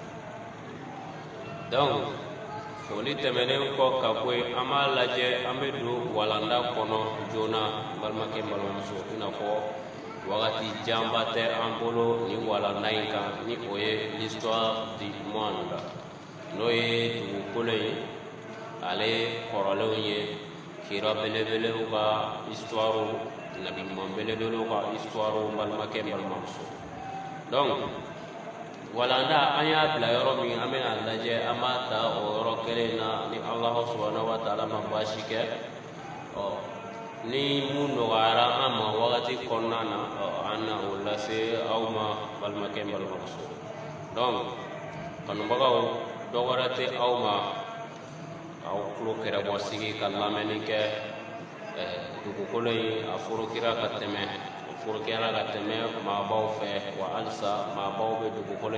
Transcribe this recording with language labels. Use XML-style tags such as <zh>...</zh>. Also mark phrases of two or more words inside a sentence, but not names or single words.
<bm>donc foli tɛmɛnen kɔ ka bɔ yen an b'a lajɛ an bɛ don walanda kɔnɔ joona balimakɛ balimamuso i n'a fɔ wakati jamba tɛ an bolo ni walanda in kan ni o ye</bm> <fr>l'histoire du monde</fr> <bm>n'o ye dugukolo ye ale kɔrɔlenw ye kira belebelew ka histoire nabi ɲuman belebelew ka histoire balimakɛ balimamuso donc walanda an y'a bila yɔrɔ min an bɛna lajɛ an b'a ta o yɔrɔ kelen na ni</bm> <ar>Allah subhanahu wa ta'ala</ar> <bm>ma baasi kɛ ni mun nɔgɔyara an ma wagati kɔnɔna na an na o lase aw ma balimakɛ balimamuso donc kanubagaw dɔ wɛrɛ tɛ aw ma aw tulo kɛrɛbɔ sigi ka lamɛnni kɛ dugukolo in a forokira ka tɛmɛ maabaw fɛ wa halisa maabaw bɛ dugukolo</bm>